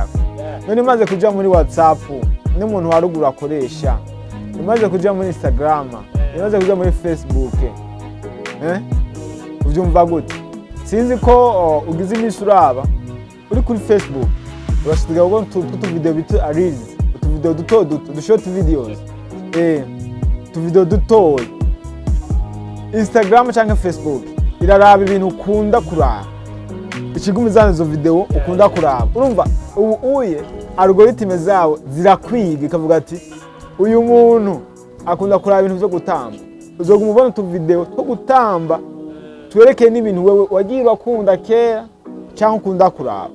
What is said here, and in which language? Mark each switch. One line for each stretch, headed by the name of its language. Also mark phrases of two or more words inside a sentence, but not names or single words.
Rundi: None maze kuja muri WhatsApp n'umuntu waruguru akoresha, imaze kuja muri Instagram, imaze kuja muri Facebook, uvyumva gute? Sinzi ko ugize imisi uraba uri kuri Facebook urashidika ngo video bitu reels, video duto
English: short videos,
Rundi: video duto. Instagram cyangwa Facebook iraraba ibintu ukunda kuraba, ikigumizana izo video ukunda kuraba. Urumva uye algoritme zawe zirakwiga ikavuga ati uyu muntu akunda kuraba ibintu byo gutamba, uzogumubona video two gutamba twerekeye n'ibintu wewe wagiye bakunda kera cyangwa ukunda kuraba.